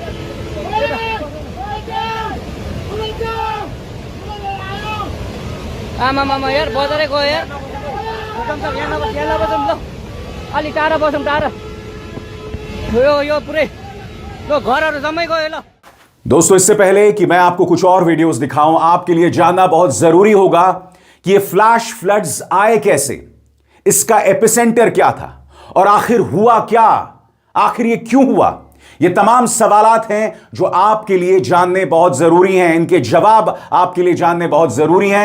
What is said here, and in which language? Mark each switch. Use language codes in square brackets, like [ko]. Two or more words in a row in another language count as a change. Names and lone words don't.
[ne] आमामामा यार, बजारै गयो यार। यहाँ नबसौँ ल, अलि टाढा बसौँ, टाढा। यो पुरै ल, घरहरू जम्मै गयो ल। [hi] दोस्तों, इससे पहले कि मैं आपको कुछ और वीडियोस दिखाऊं, आपके लिए जानना बहुत जरूरी होगा कि ये [en] flash floods [hi] आए कैसे, इसका एपिसेंटर क्या था और आखिर हुआ क्या, आखिर ये क्यों हुआ। ये तमाम सवालात हैं जो आपके लिए जानने बहुत जरूरी हैं, इनके जवाब आपके लिए जानने बहुत जरूरी हैं।